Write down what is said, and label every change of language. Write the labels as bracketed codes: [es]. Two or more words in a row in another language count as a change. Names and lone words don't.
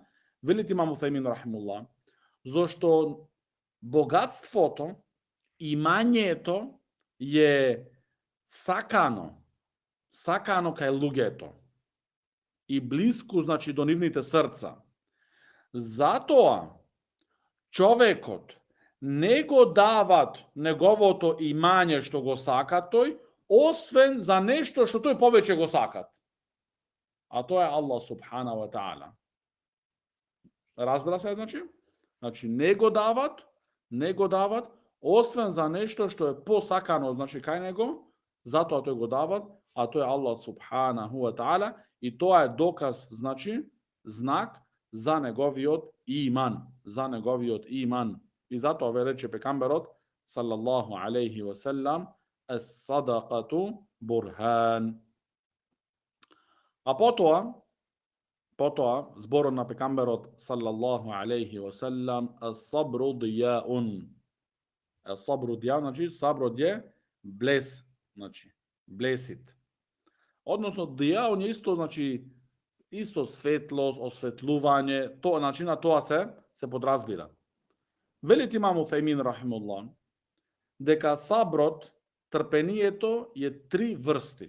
[mk] Вели имам Уфеймин рахимуллах, зошто богатството, имањето е сакано кај луѓето и блиску, значи, до нивните срца. Затоа човекот не го дават неговото имање што го сака тој, освен за нешто што тој повеќе го сакат. А тоа е Аллах [ar] سبحانه وتعالى. [mk] Разбира се, значи не го дават, освен за нешто што е посакано, значи кај него, затоа тој го дават, а тоа е Аллах [ar] سبحانه وتعالى, [mk] и тоа е доказ, значи знак за неговиот иман, И затоа ве рече пекамберот [ar] صلى الله عليه وسلم, الصدقة برهان. [mk] А потоа зборот на пекамберот [ar] صلى الله عليه وسلم, الصبر ضياء. الصبر ضياء, [mk] значи саброт е блес, значи блесит. Односно дијаун е исто светлост, осветлување, тоа, значи на тоа се подразбира. Велит имам Уфеймин рахимуллах, дека саброт, трпението е 3 врсти.